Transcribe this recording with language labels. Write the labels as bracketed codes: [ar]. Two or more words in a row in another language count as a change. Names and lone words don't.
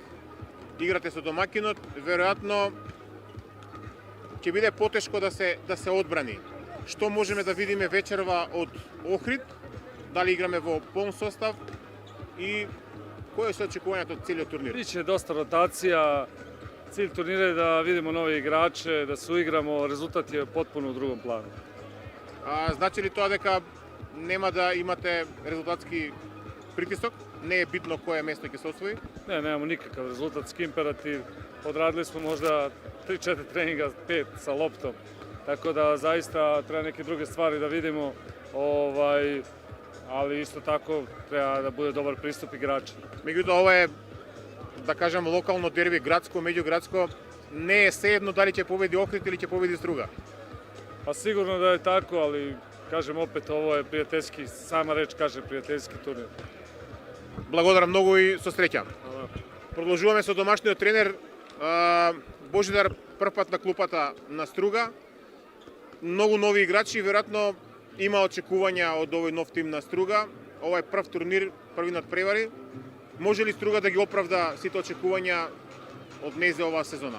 [mk] Играте со домаќинот, веројатно ќе биде потешко да се одбрани. Што можеме да видиме вечерва од Охрид? Дали играме во полн состав и кој се очекувањето од целиот турнир? [sr] Биće доста ротација. Cilj turnira je da vidimo nove igrače, da se uigramo, rezultat je potpuno u drugom planu. [mk] Значи ли тоа дека нема да имате резултатски притисок? Не е битно кое место ќе се освои? [sr] Ne, nemamo nikakav rezultatski imperativ. Odradili smo možda 3-4 treninga, 5 sa loptom. Tako da zaista treba neke druge stvari da vidimo. Ali isto tako treba da bude dobar pristup igrača. [mk] Меѓутоа, ова е, да кажем, локално дерби, градско, меѓуградско. Не е sejedno дали ќе победи Охрид или ќе победи Струга. [sr] Pa sigurno da je tako, ali kažem opet, ovo je prijateljski, sama reč kaže prijateljski turnir. [mk] Благодарам многу и со среќа. Продолжуваме со домашниот тренер Божидар, прв пат на клупата на Струга. Многу нови играчи, веројатно има очекувања од овој нов тим на Струга. Ова е прв турнир, први надпревари. Може ли Струга да ги оправда сите очекувања од незе оваа сезона?